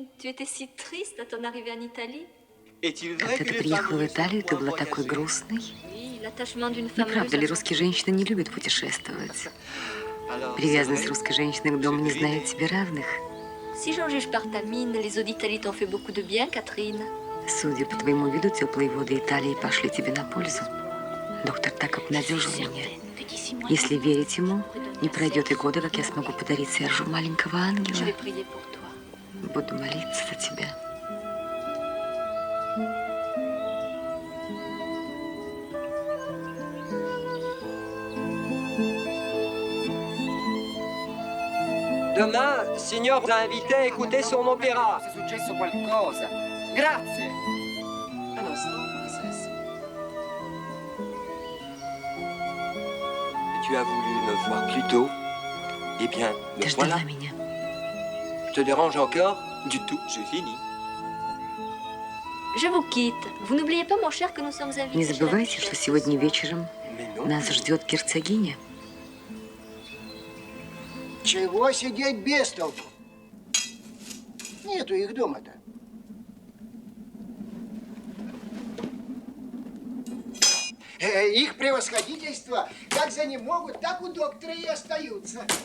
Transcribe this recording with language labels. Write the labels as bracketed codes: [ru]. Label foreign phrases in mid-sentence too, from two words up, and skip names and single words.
[fr] Tu étais si triste à ton arrivée en Italie. [ru] Когда ты приехала в Италию, ты была такой грустной. [fr] Oui, l'attachement d'une [ru] Не [fr] femme [ru] правда ли, русские женщины не любят путешествовать? Привязанность русской женщины к дому не знает себе равных. [fr] Si j'en juge par ta mine, les eaux d'Italie t'ont fait beaucoup de bien, Catherine. [ru] Судя по твоему виду, теплые воды Италии пошли тебе на пользу. Доктор так обнадежил меня. Если верить ему, не пройдет и года, как я смогу подарить Сержу маленького [fr] Je [ru] ангела. [fr] vais prier pour toi. [ru] Буду молиться за тебя. [fr] Demain, Signor vous a invité à écouter son opéra. [it] È successo qualcosa. Grazie. [fr] Un instant, princesse. tu as voulu me voir plus tôt. Eh bien, me [ru] Ты [fr] voilà. [ru] ждала меня. [fr] Te dérange encore? Du tout, j'ai fini. Je vous quitte. Vous n'oubliez pas, mon cher, que nous sommes invités. [ru] Не забывайте, что сегодня вечером нас ждет герцогиня. Чего сидеть без толку? Нету их дома-то. Их превосходительство, как за ним могут, так у доктора и остаются.